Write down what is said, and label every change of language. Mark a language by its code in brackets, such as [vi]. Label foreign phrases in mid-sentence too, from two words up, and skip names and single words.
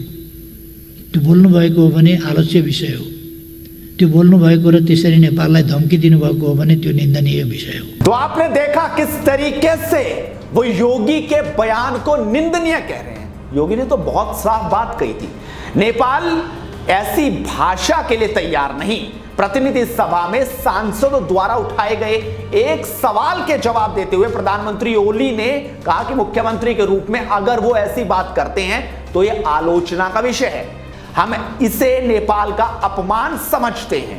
[ne] त्यो बोल्नु भएको हो भने आलोच्य विषय हो। त्यो बोल्नु भएको र त्यसरी नेपाललाई धम्की दिनुभएको हो भने त्यो निन्दनीय विषय हो। [hi] तो आपने देखा किस तरीके से वो योगी के बयान को निंदनीय कह रहे हैं। योगी ने तो बहुत साफ बात कही थी, नेपाल ऐसी भाषा के लिए तैयार नहीं। प्रतिनिधि सभा में सांसदों द्वारा उठाए गए एक सवाल के जवाब देते हुए प्रधानमंत्री ओली ने कहा कि मुख्यमंत्री के रूप में अगर वो ऐसी बात करते हैं तो ये आलोचना का विषय है, हम इसे नेपाल का अपमान समझते हैं।